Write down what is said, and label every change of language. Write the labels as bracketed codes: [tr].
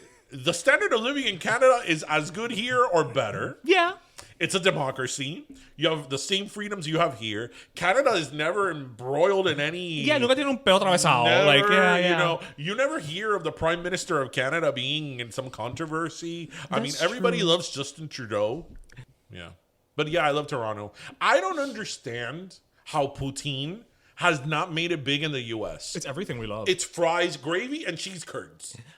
[en] The standard of living in Canada is as good here or better. Yeah. It's a democracy. You have the same freedoms you have here. Canada is never embroiled in any... [es] Yeah, nunca tiene un peo atravesado. [en] You never hear of the Prime Minister of Canada being in some controversy. Everybody loves Justin Trudeau. Yeah. But yeah, I love Toronto. I don't understand how poutine has not made it big in the U.S. It's everything we love. It's fries, gravy, and cheese curds.